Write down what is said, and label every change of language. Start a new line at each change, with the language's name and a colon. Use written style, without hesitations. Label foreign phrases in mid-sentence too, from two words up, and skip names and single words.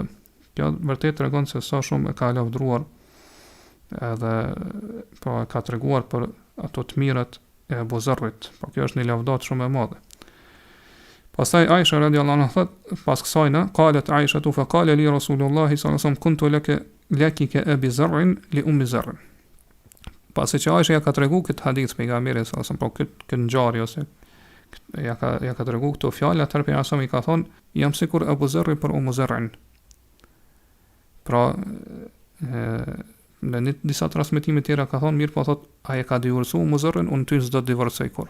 Albanian: Kjo vërtet tregon se sa shumë e ka lavdruar edhe po ka treguar për ato të mirat e Abu Zarrit. Po kjo është një lavdat shumë e madhe. Pastaj Aisha
Arabic: رضي الله عنها
Albanian: thot, pas kësaj
Arabic: قالت عائشة فقال لي رسول الله صلى الله عليه وسلم كنت لك كأبي زرع لأم زرع.
Albanian: Pasi që Aisha ja ka tregu këtë hadith pejgamberit
Arabic: صلى الله عليه وسلم,
Albanian: po këtë ngjarje ose ja ka tregu këto fjalë, atëherë pejgamberi i ka thonë jam sikur Abu Zarri për Ummu Zarrin. Pra në disa transmetime tjera ka thonë mirë po thot ai e ka divorcuar Ummu Zarrin, unë ty s'do të divorcoj kur.